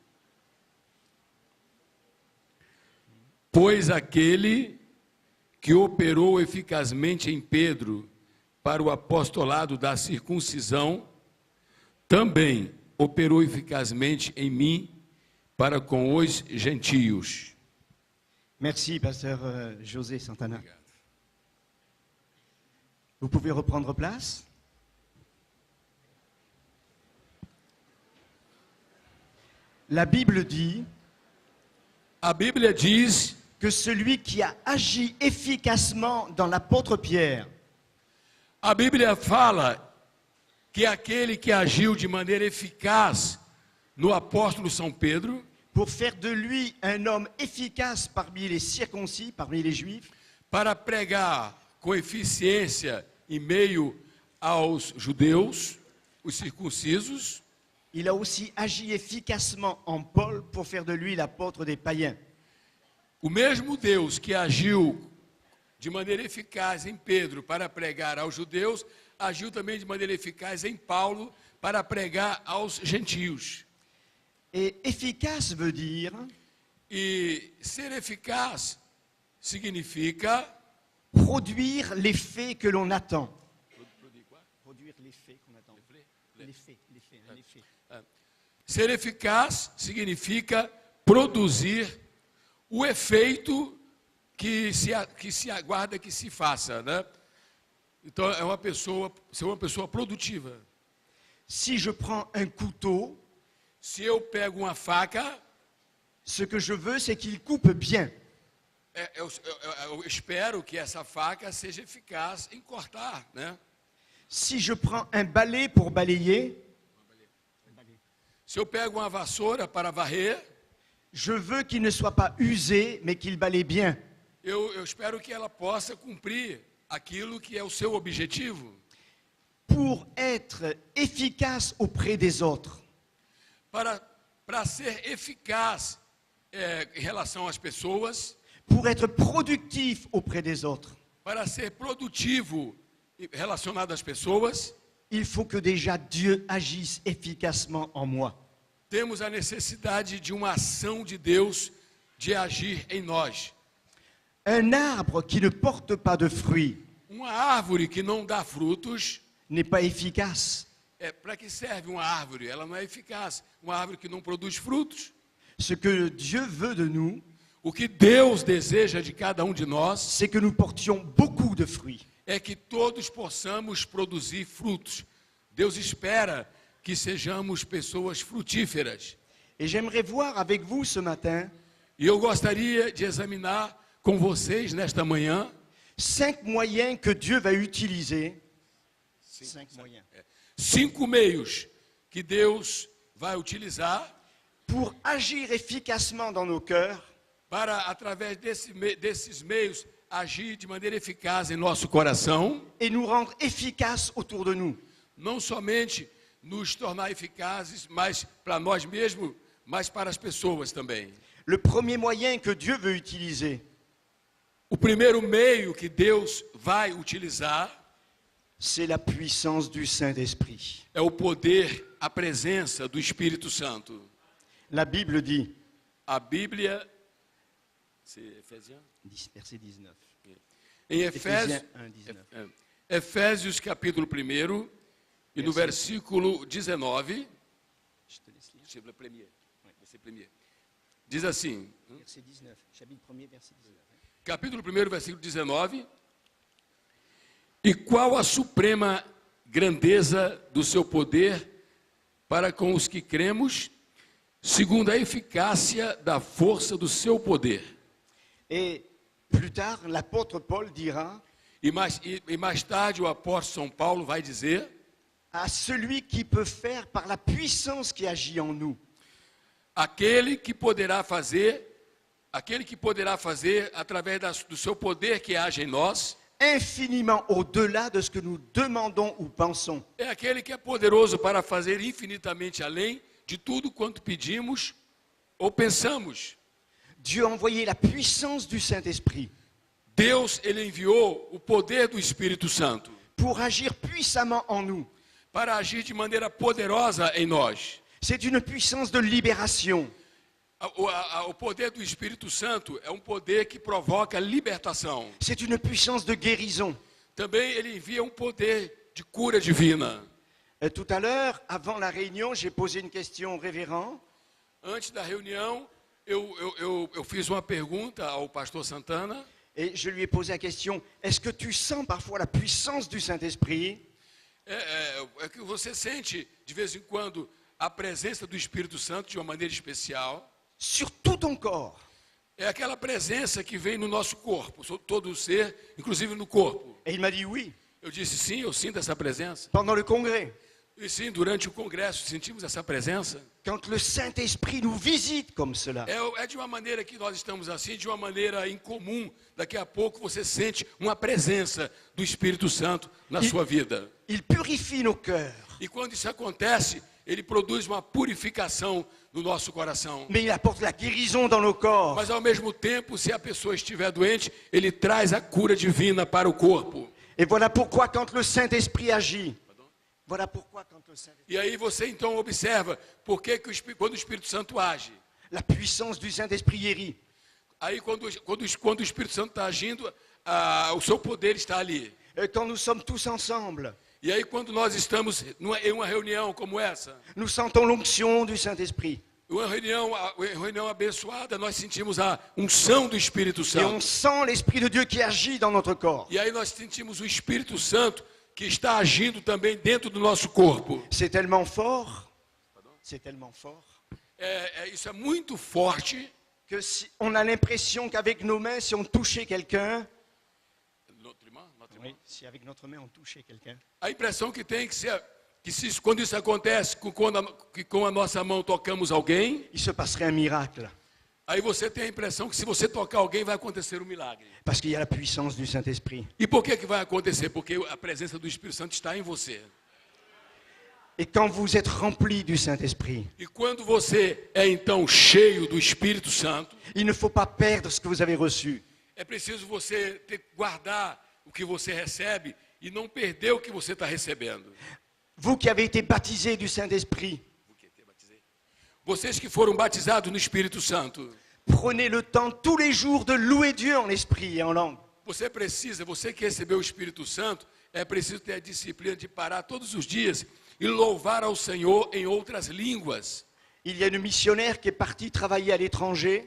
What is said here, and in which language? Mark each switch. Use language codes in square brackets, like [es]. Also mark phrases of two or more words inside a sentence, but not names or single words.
[pt] Pois aquele que operou eficazmente em Pedro para o apostolado da circuncisão, também operou eficazmente em mim para com os gentios. [fr] Merci, pasteur José Santana. Vous pouvez reprendre place? La Bible dit [pt] A Bíblia diz [fr] que celui qui a agi efficacement dans l'apôtre Pierre, [pt] A Bíblia fala que aquele que agiu de maneira eficaz no apóstolo São Pedro, [fr] pour faire de lui un homme efficace parmi les circoncis, parmi les juifs, [pt] para pregar com eficiência em meio aos judeus, os circuncisos, [fr] il a aussi agi efficacement en Paul pour faire de lui l'apôtre des païens. [pt] o mesmo Deus que agiu de maneira eficaz em Pedro para pregar aos judeus, agiu também de maneira eficaz em Paulo para pregar aos gentios. [fr] Et efficace veut dire [pt] E ser eficaz significa [fr] produire l'effet que l'on attend. Produire l'effet qu'on attend. L'effet. [pt] ser eficaz significa produzir o efeito que se aguarda que se faça, né? Então ser uma pessoa produtiva. [fr] Si je prends un couteau, [pt] Se eu pego uma faca, [fr] ce que je veux, c'est qu'il coupe bien. [pt] eu espero que essa faca seja eficaz em cortar, né? [fr] Si je prends un balai pour balayer, [pt] Se eu pego uma vassoura para varrer, [fr] je veux qu'il ne soit pas usé, mais qu'il balaye bien. [pt] eu espero que ela possa cumprir aquilo que é o seu objetivo. [fr] Pour être efficace auprès des autres, [pt] Para ser eficaz em relação às pessoas, [fr] pour être productif auprès des autres, [pt] para ser produtivo relacionado às pessoas, [fr] il faut que déjà Dieu agisse efficacement en moi. [pt] temos a necessidade de uma ação de Deus de agir em nós. [fr] Un arbre qui ne porte pas de fruits [pt] Uma árvore que não dá frutos, [fr] n'est pas efficace. [pt] para que serve uma árvore? Ela não é eficaz. Uma árvore que não produz frutos. [fr] Ce que Dieu veut de nous, [pt] O que Deus deseja de cada um de nós [fr] c'est que nous portions beaucoup de fruits. [pt] é que todos possamos produzir frutos. Deus espera que sejamos pessoas frutíferas. [fr] Et j'aimerais voir avec vous ce matin [pt] E eu gostaria de examinar com vocês nesta manhã [fr] 5 moyens que Dieu va utiliser. 5 moyens. [pt] 5 meios que Deus vai utilizar [fr] Pour agir efficacement dans nos cœurs [pt] para, através desses meios, agir de maneira eficaz em nosso coração, [fr] et nous rendre efficaces autour de nous. [pt] não somente nos tornar eficazes, mas para nós mesmos, mas para as pessoas também. [fr] Le premier moyen que Dieu veut utiliser, [pt] O primeiro meio que Deus vai utilizar [fr] c'est la puissance du Saint-Esprit. [pt] é o poder, a presença do Espírito Santo. [fr] La Bible dit, [pt] A Bíblia, [fr] verset 19. [pt] em Efésios, 1, 19. Efésios capítulo 1, e no versículo 19, diz assim, [fr] Verset 19, chapitre 1er, verset 19. [pt] capítulo 1, versículo 19, e qual a suprema grandeza do seu poder para com os que cremos, segundo a eficácia da força do seu poder. [fr] Et plus tard, l'apôtre Paul dira, [pt] E mais tarde o apóstolo São Paulo vai dizer, [fr] à celui qui peut faire par la puissance qui agit en nous. [pt] aquele que poderá fazer através do seu poder que age em nós, [fr] Infiniment au-delà de ce que nous demandons ou pensons. [pt] é aquele que é poderoso para fazer infinitamente além de tudo quanto pedimos ou pensamos. [fr] Dieu a envoyé la puissance du Saint-Esprit [pt] Deus, ele enviou o poder do Espírito Santo [fr] pour agir puissamment en nous. [pt] para agir de maneira poderosa em nós. [fr] C'est une puissance de libération. [pt] O poder do Espírito Santo é um poder que provoca libertação. [fr] C'est une puissance de guérison. [pt] Também ele envia um poder de cura divina. [fr] Tout à l'heure, avant la réunion, j'ai posé une question au révérend. [pt] Antes da reunião, eu fiz uma pergunta ao pastor Santana. [fr] Et je lui ai posé la question, est-ce que tu sens parfois la puissance du Saint-Esprit? [pt] É que você sente, de vez em quando, a presença do Espírito Santo de uma maneira especial. [fr] Sur tout ton corps. [pt] É aquela presença que vem no nosso corpo, todo o ser, inclusive no corpo. [fr] Et il m'a dit oui, [pt] Eu disse sim, eu sinto essa presença. [fr] pendant le congrès. [pt] E sim, durante o congresso sentimos essa presença. [fr] Quand le Saint-Esprit nous visite comme cela. [pt] É de uma maneira que nós estamos assim, de uma maneira incomum. Daqui a pouco você sente uma presença do Espírito Santo na sua vida. [fr] Il purifie nos cœurs. [pt] E quando isso acontece, ele produz uma purificação no nosso coração. [fr] Mais il apporte la guérison dans nos corps. [pt] Mas ao mesmo tempo, se a pessoa estiver doente, ele traz a cura divina para o corpo. [fr] Et voilà pourquoi quand le Saint-Esprit agit. Voilà pourquoi quand le Saint-Esprit. [pt] E aí você então observa por que quando o Espírito Santo age. [fr] La puissance du Saint-Esprit guérit. [pt] Aí quando o Espírito Santo está agindo, o seu poder está ali. [fr] Quand nous sommes tous ensemble, [pt] E aí quando nós estamos em uma reunião como essa, [fr] nous sentons l'onction du Saint-Esprit. [pt] uma reunião abençoada, nós sentimos a unção do Espírito [fr] Et on [pt] Santo. [fr] sent l'Esprit de Dieu qui agit dans notre corps. [pt] E aí nós sentimos o Espírito Santo que está agindo também dentro do nosso corpo. [fr] C'est tellement fort. C'est tellement fort. [pt] Isso é muito forte. [fr] Que si, on a l'impression qu'avec nos mains, si on touchait quelqu'un, oui, si avec notre main on touchait quelqu'un, [pt] A impressão que tem quando isso acontece, que com a nossa mão tocamos alguém, [fr] il se passerait un miracle. [pt] aí você tem a impressão que se você tocar alguém vai acontecer um milagre. [fr] Parce qu'il y a la puissance du Saint-Esprit. [pt] E por que vai acontecer? Porque a presença do Espírito Santo está em você. [fr] Et quand vous êtes rempli du Saint-Esprit, [pt] E quando você é então cheio do Espírito Santo, [fr] il ne faut pas perdre ce que vous avez reçu. [pt] é preciso você guardar o que você recebe e não perder o que você está recebendo. [fr] Vous qui avez été baptisés du Saint-Esprit, [pt] Vocês que foram batizados no Espírito Santo, [fr] prenez le temps tous les jours de louer Dieu en esprit et en langue. [pt] você que recebeu o Espírito Santo, é preciso ter a disciplina de parar todos os dias e louvar ao Senhor em outras línguas. [fr] Il y a une missionnaire qui est partie travailler à l'étranger.